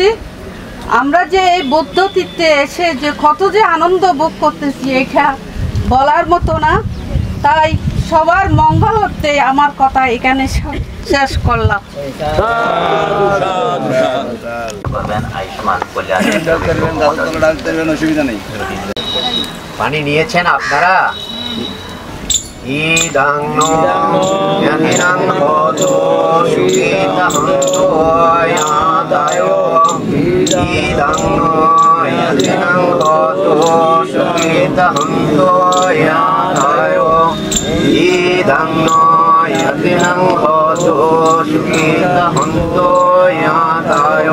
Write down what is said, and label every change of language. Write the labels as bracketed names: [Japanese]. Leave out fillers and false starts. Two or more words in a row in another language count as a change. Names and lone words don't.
[Bangla] আমরা যে এই বৌদ্ধ তীর্থে এসে যে কত যে আনন্দ ভোগ করতেছি এটা বলার মতো না। তাই সবার মঙ্গল হতে আমার কথা এখানে শেষ করলাম। পানি নিয়েছেন আপনারা? [Pali] ইদাং ইয়ানিনাং হোতু সুখিতাং তোয়াদায় ইদাং ইয়ানিনাং হোতু সুখিতাং তোয়াদায় ইদাং ইয়ানিনাং হোতু সুখিতাং তোয়াদায়